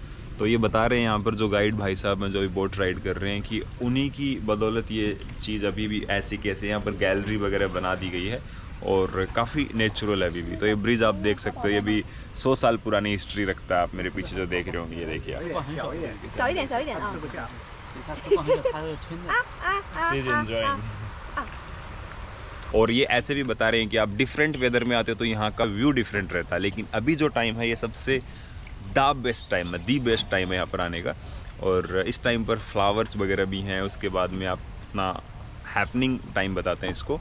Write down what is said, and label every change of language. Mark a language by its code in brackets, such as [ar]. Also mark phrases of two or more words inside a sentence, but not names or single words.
[hi] तो ये बता रहे हैं यहाँ पर जो गाइड भाई साहब हैं जो अभी [en] boat ride [hi] कर रहे हैं कि उन्हीं की बदौलत ये चीज़ अभी भी ऐसी कैसे यहाँ पर गैलरी वगैरह बना दी गई है, और काफ़ी नेचुरल है अभी भी। तो ये ब्रिज आप देख सकते हो, ये भी 100 साल पुरानी हिस्ट्री रखता है। आप मेरे पीछे जो देख रहे होंगे, ये देखिए आप। [zh] 小一点，小一点啊！ [hi] और ये ऐसे भी बता रहे हैं कि आप डिफरेंट वेदर में आते हो तो यहाँ का व्यू डिफरेंट रहता है, लेकिन अभी जो टाइम है ये सबसे [en] the best time [hi] है, [en] the best time [hi] है यहाँ पर आने का। और इस टाइम पर फ्लावर्स वगैरह भी हैं। उसके बाद में आप अपना [en] happening time [hi] बताते हैं इसको।